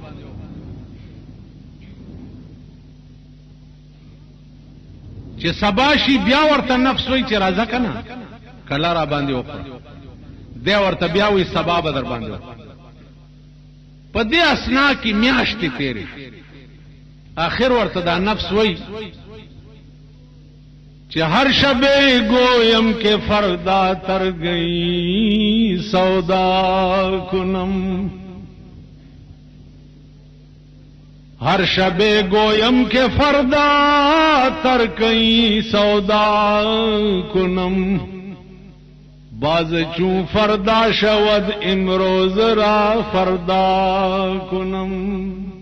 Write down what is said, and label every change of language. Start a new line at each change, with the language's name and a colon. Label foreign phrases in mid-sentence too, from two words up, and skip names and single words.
Pashto: چې سبا شي بیا ورته نفس وی چې راځه کنه کلا را باندې وخوره دی ورته بیا وی سبا به در باندې وخوره په دې اسنا کې میاشتې تیرې آخر ورته دا نفس وی چې
Persian: هر شبه گویم که فردا تر گئی سودا کنم هر شبه گویم که فردا تر گئی سودا کنم باز چون فردا شود امروز را فردا کنم